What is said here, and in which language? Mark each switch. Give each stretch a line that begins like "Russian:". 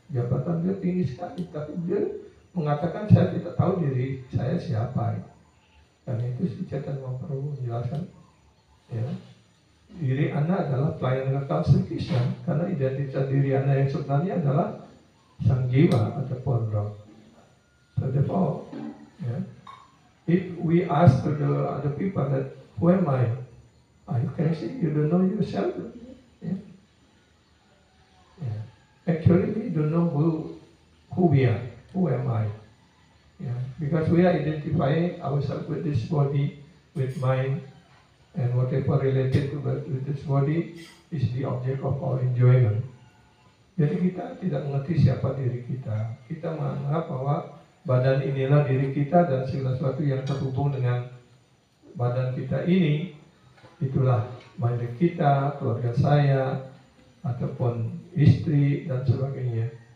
Indonesian: Jabatan dia tinggi sekali, tapi dia mengatakan saya tidak tahu diri saya siapa. Karena itu si Chaitanya Mahaprabhu menjelaskan, ya, diri Anda adalah pelayan kekal Sri Krishna, karena identitas diri Anda yang sebenarnya adalah sang jiwa ataupun roh.
English: So therefore,
Indonesian: ya,
English: If we ask to the other people that, who am I? You can say you don't know yourself. Yeah. Yeah. Actually, we don't know who we are. Who am I? Yeah. Because we are identifying ourselves with this body, with mind, and whatever related to with this body is the object of our enjoyment.
Indonesian: Jadi kita tidak mengerti siapa diri kita. Kita menganggap bahwa badan inilah diri kita dan segala sesuatu yang terhubung dengan badan kita ini, itulah milik kita, keluarga saya, ataupun istri dan sebagainya.